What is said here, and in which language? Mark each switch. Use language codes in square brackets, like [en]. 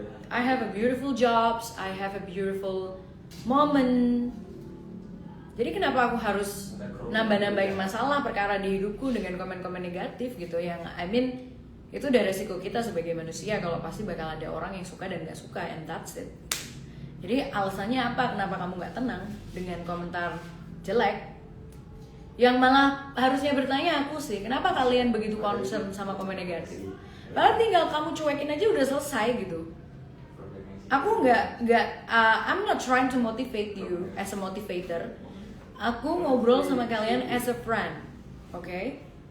[en] I have a beautiful jobs, I have a beautiful moment. [id] Jadi kenapa aku harus nambah-nambahin masalah perkara di hidupku dengan komen-komen negatif gitu, yang [en] I mean [id] itu udah resiko kita sebagai manusia kalau pasti bakal ada orang yang suka dan nggak suka, [en] and that's it. [id] Jadi alasannya apa kenapa kamu nggak tenang dengan komentar jelek? Yang malah harusnya bertanya aku sih, kenapa kalian begitu concern sama komen negatif? Padahal tinggal kamu cuekin aja udah selesai gitu. Aku [en] I'm not trying to motivate you as a motivator. [id] Aku ngobrol sama kalian [en] as a friend, okay?